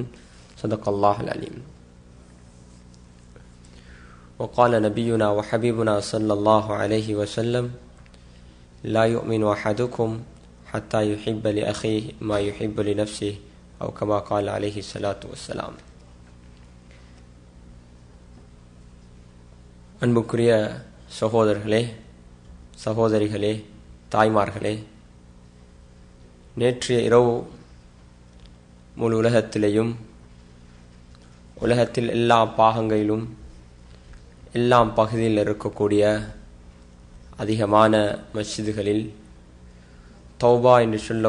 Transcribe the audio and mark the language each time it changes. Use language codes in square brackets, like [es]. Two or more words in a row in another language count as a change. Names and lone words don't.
[ar] صدق الله العليم. وقال نبينا وحبيبنا صلى الله عليه وسلم: لا يؤمن أحدكم حتى يحب لأخيه ما يحب لنفسه أو كما قال عليه الصلاة والسلام. [ta] அன்புக்குரிய சகோதரர்களே, சகோதரிகளே, தாய்மார்களே, நேற்றைய இரவு முழு உலகத்திலேயும் உலகத்தில் எல்லா பாகங்களிலும் எல்லா பகுதியில் இருக்கக்கூடிய அதிகமான மஸ்ஜிதுகளில் தௌபா என்று